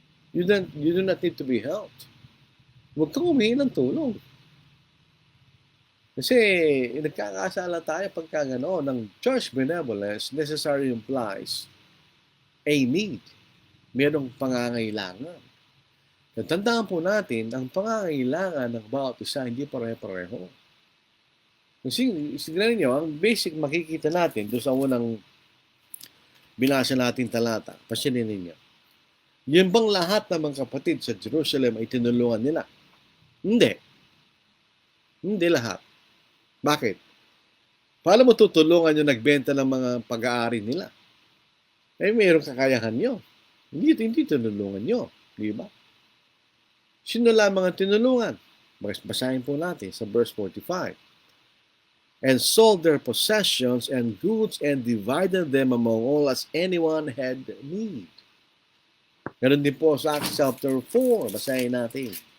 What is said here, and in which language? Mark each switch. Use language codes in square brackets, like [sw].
[en] You do not need to be helped. [tl] Huwag kang humingi ng tulong. Kasi nagkakasala tayo pagka gano'n. [en] Ng church benevolence necessarily implies a need. [tl] Merong pangangailangan. Tandaan po natin, ang pangangailangan ng bawat isa hindi pare-pareho. Kasi siguro niyo, ang basic makikita natin doon sa unang binasa natin talata, pansinin ninyo. Yun bang lahat ng mga kapatid sa Jerusalem ay tinulungan nila? Hindi. Hindi lahat. Bakit? Paano mo tutulungan yung nagbenta ng mga pag-aari nila? Mayroong kakayahan nyo. Hindi tinulungan nyo. Di ba? Sino lamang ang tinulungan? Basahin po natin sa verse 45. [en] And sold their possessions and goods and divided them among all as anyone had need. [tl] Ganon din po sa Acts chapter 4. Basahin natin.